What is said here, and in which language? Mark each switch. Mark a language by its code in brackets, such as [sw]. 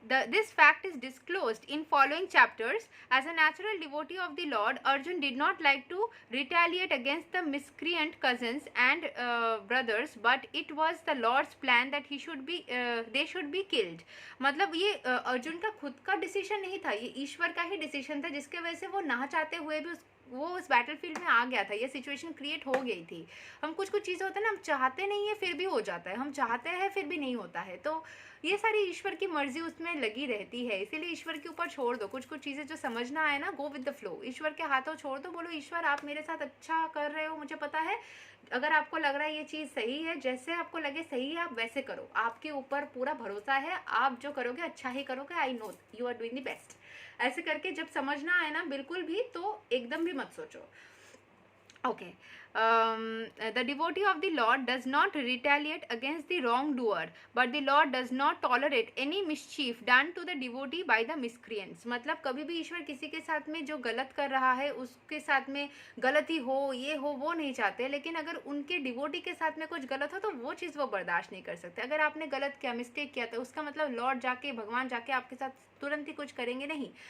[en] This fact is disclosed in following chapters. As a natural devotee of the Lord, Arjun did not like to retaliate against the miscreant cousins and brothers, but it was the Lord's plan that they should be killed. [hi] मतलब ये अर्जुन का खुद का decision नहीं था, ये ईश्वर का ही decision था, जिसके वजह से वो ना चाहते हुए भी वो उस बैटलफील्ड में आ गया था, ये सिचुएशन क्रिएट हो गई थी. हम कुछ चीज़ें होते हैं ना, हम चाहते नहीं है फिर भी हो जाता है, हम चाहते हैं फिर भी नहीं होता है. तो ये सारी ईश्वर की मर्जी उसमें लगी रहती है, इसीलिए ईश्वर के ऊपर छोड़ दो. कुछ चीज़ें जो समझना है ना, गो विद द फ्लो, ईश्वर के हाथों छोड़ दो. बोलो ईश्वर आप मेरे साथ अच्छा कर रहे हो, मुझे पता है, अगर आपको लग रहा है ये चीज़ सही है, जैसे आपको लगे सही है आप वैसे करो, आपके ऊपर पूरा भरोसा है, आप जो करोगे अच्छा ही करोगे, I know you are doing the best. ऐसे करके जब समझना है ना बिल्कुल भी, तो एकदम भी मत सोचो. [en] Okay. The devotee of the Lord does not retaliate against the wrongdoer, but the Lord does not tolerate any mischief done to the devotee by the miscreants. [hi] मतलब कभी भी ईश्वर किसी के साथ में जो गलत कर रहा है उसके साथ में गलती हो, ये हो, वो नहीं चाहते. लेकिन अगर उनके डिवोटी के साथ में कुछ गलत हो तो वो चीज़ वो बर्दाश्त नहीं कर सकते. अगर आपने गलत किया, मिस्टेक किया, तो उसका मतलब लॉर्ड जाके, भगवान जाके आपके साथ तुरंत ही कुछ करेंगे नहीं.